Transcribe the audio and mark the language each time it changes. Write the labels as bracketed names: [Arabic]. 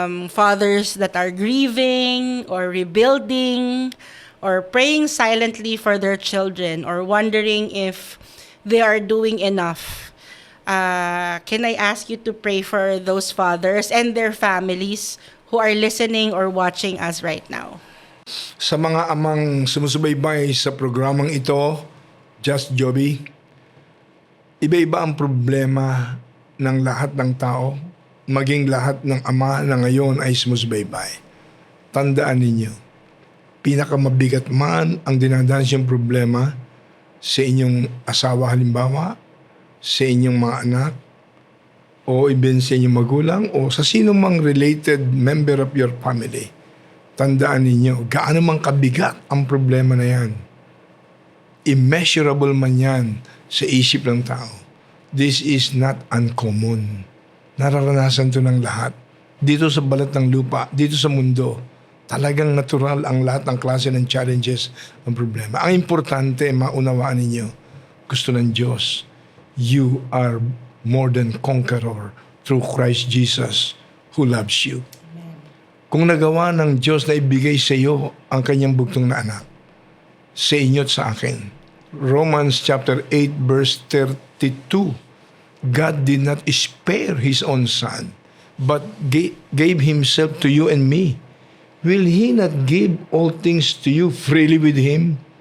[English] Fathers that are grieving or rebuilding or praying silently for their children or wondering if they are doing enough. Can I ask you to pray for those fathers and their families who are listening or watching us right now? [Filipino] Sa mga amang sumusubaybay sa programang ito, Just Joby, iba-iba ang problema ng lahat ng tao, maging lahat ng ama na ngayon ay sumusubaybay. Tandaan ninyo, pinakamabigat man ang dinadanas yung problema sa inyong asawa halimbawa, sa inyong mga anak, o even sa inyong magulang, o sa sino mang [English] related member of your family. [Filipino] Tandaan ninyo, gaano mang kabigat ang problema na yan. Immeasurable man yan sa isip ng tao. [English] This is not uncommon. [Filipino] Nararanasan to ng lahat. Dito sa balat ng lupa, dito sa mundo, talagang natural ang lahat ng klase ng challenges ng problema. Ang importante, maunawaan ninyo, gusto ng Diyos, [English] you are more than conqueror through Christ Jesus who loves you. [Filipino] Kung nagawa ng Diyos na ibigay sa iyo ang kanyang bugtong na anak, sa inyo at sa akin. [English] Romans chapter 8 verse 32, God did not spare His own Son, but gave Himself to you and me. Will He not give all things to you freely with Him?